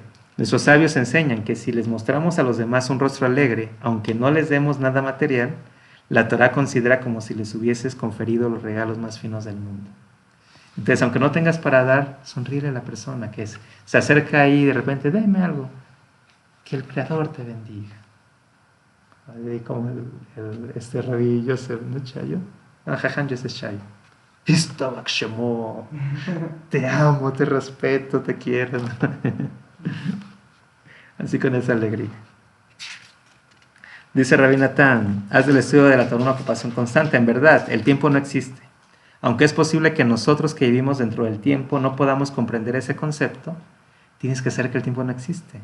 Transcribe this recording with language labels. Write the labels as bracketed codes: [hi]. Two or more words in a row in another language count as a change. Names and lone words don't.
[es] Nuestros sabios enseñan que si les mostramos a los demás un rostro alegre, aunque no les demos nada material, la Torá considera como si les hubieses conferido los regalos más finos del mundo. Entonces, aunque no tengas para dar, sonríe a la persona que se acerca ahí y de repente, deme algo. Que el Creador te bendiga. Ahí como este Rabbi Yosef, ¿no? Chayo. Jajam Yosef Chayo. [he] ישתבח שמו. [es] Te amo, te respeto, te quiero. Así con esa alegría. Dice Rabbi Natán, haz del estudio de la Torá una ocupación constante. En verdad, el tiempo no existe. Aunque es posible que nosotros que vivimos dentro del tiempo no podamos comprender ese concepto, tienes que saber que el tiempo no existe.